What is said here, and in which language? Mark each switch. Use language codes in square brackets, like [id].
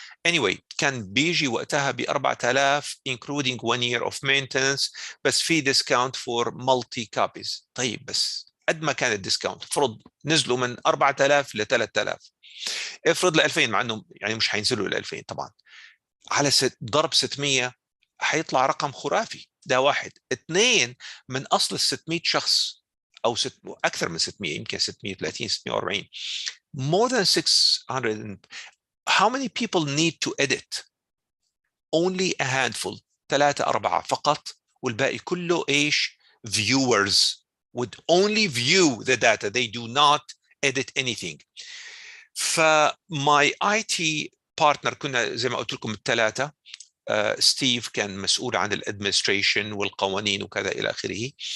[en] Anyway [ar] كان بيجي وقتها ب [en] 4,000 including 1 year of maintenance [ar] بس في [en] discount for multi copies. [ar] طيب بس قد ما كان الديسكاونت. افرض نزلوا من 4000 ل 3000، افرض ل 2000، مع انه يعني مش حينزلوا ل 2000 طبعا، على ضرب 600 حيطلع رقم خرافي. ده واحد. اثنين، من اصل ال 600 شخص او اكثر من 600، يمكن 630 640، [en] more than 600. how many people need to edit? only a handful، 3-4 [ar] فقط، والباقي كله ايش؟ [en] viewers would only view the data, they do not edit anything. [ar] فماي اي تي بارتنر، كنا زي ما قلت لكم الثلاثه، ستيف كان مسؤول عن الادمنستريشن والقوانين وكذا الى اخره.